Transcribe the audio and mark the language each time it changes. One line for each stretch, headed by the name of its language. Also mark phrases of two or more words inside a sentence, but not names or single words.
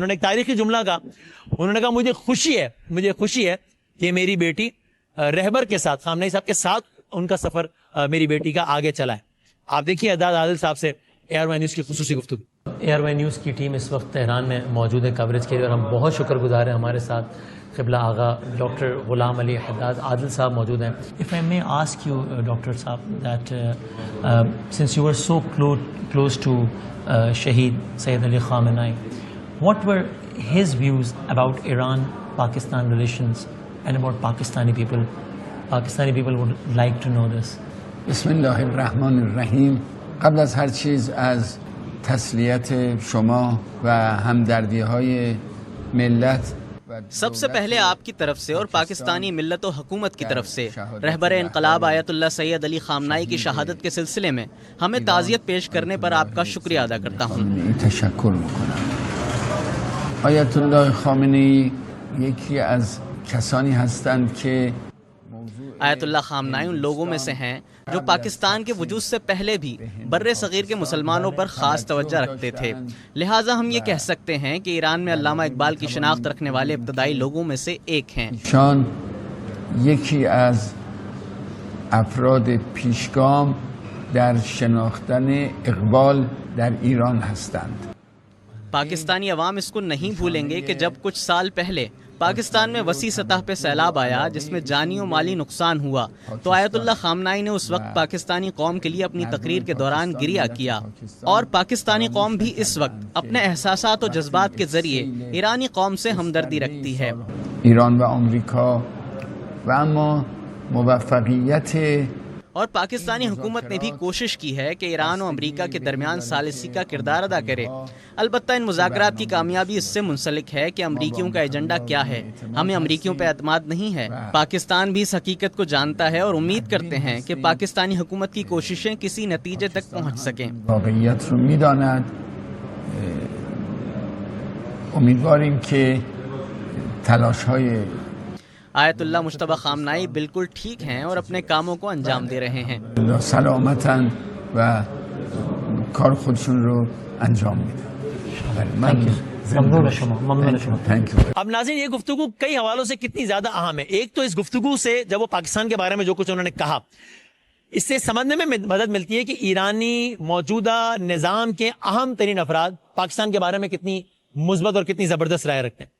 Urdu: انہوں نے ایک تاریخی جملہ کہا، انہوں نے کہا مجھے خوشی ہے کہ میری بیٹی رہبر کے ساتھ، خامنہئی صاحب کے ساتھ ان کا سفر میری بیٹی کا آگے چلا ہے. آپ دیکھیے حداد عادل صاحب سے ARY نیوز کی خصوصی گفتگو. ARY نیوز کی ٹیم اس وقت تہران میں موجود ہے کوریج کے لیے اور ہم بہت شکر گزار ہیں. ہمارے ساتھ قبلہ آغا ڈاکٹر غلام علی حداد عادل صاحب موجود ہیں.
English: If I may ask you,
Urdu: ڈاکٹر صاحب,
English: that since you were so close to Shaheed Sayyid Ali Khamenei, what were his views about Iran-Pakistan relations and about Pakistani people? Pakistani people would like to know this.
Arabic: بسم الله الرحمن الرحیم.
Persian: قبل از هر چیز از تسلیت شما و همدردی های ملت،
Urdu: سب سے پہلے آپ کی طرف سے اور پاکستانی ملت و حکومت کی طرف سے رہبر انقلاب آیت اللہ سید علی خامنہئی کی شہادت کے سلسلے میں ہمیں تعزیت پیش کرنے پر آپ کا شکریہ ادا کرتا ہوں.
Persian: تشکر میکنم. آیت اللہ خامنه‌ای یکی از کسانی هستند که
Urdu: آیت اللہ خامنہئی ان لوگوں میں سے ہیں جو پاکستان کے وجود سے پہلے بھی بر صغیر کے مسلمانوں پر خاص توجہ رکھتے تھے. لہٰذا ہم یہ کہہ سکتے ہیں کہ ایران میں علامہ اقبال کی شناخت رکھنے والے ابتدائی لوگوں میں سے ایک ہیں.
Persian: شان یکی از افراد پیشگام در شناختن اقبال در ایران هستند.
Urdu: پاکستانی عوام اس کو نہیں بھولیں گے کہ جب کچھ سال پہلے پاکستان میں وسیع سطح پہ سیلاب آیا جس میں جانی و مالی نقصان ہوا تو آیت اللہ خامنہئی نے اس وقت پاکستانی قوم کے لیے اپنی تقریر کے دوران گریہ کیا، اور پاکستانی قوم بھی اس وقت اپنے احساسات و جذبات کے ذریعے ایرانی قوم سے ہمدردی رکھتی ہے.
Persian: ایران و امریکا و اما موفقیت
Urdu: اور پاکستانی حکومت نے بھی کوشش کی ہے کہ ایران و امریکہ کے درمیان ثالثی کا کردار ادا کرے. البتہ ان مذاکرات کی کامیابی اس سے منسلک ہے کہ امریکیوں کا ایجنڈا کیا ہے. ہمیں امریکیوں پہ اعتماد نہیں ہے. پاکستان بھی اس حقیقت کو جانتا ہے اور امید کرتے ہیں کہ پاکستانی حکومت کی کوششیں کسی نتیجے تک پہنچ سکیں.
Persian: واقعیت رو میداند. امیدواریم که تلاش‌های
Urdu: آیت اللہ مجتبیٰ خامنہئی بالکل ٹھیک ہیں اور اپنے کاموں کو انجام دے رہے ہیں.
Persian: سلامتاً و کار خودشون رو انجام میدن.
Urdu: اب ناظرین یہ گفتگو کئی حوالوں سے کتنی زیادہ اہم ہے. ایک تو اس گفتگو سے جب وہ پاکستان کے بارے میں جو کچھ انہوں نے کہا اس سے سمجھنے میں مدد ملتی ہے کہ ایرانی موجودہ نظام کے اہم ترین افراد پاکستان کے بارے میں کتنی مثبت اور کتنی زبردست رائے رکھتے ہیں.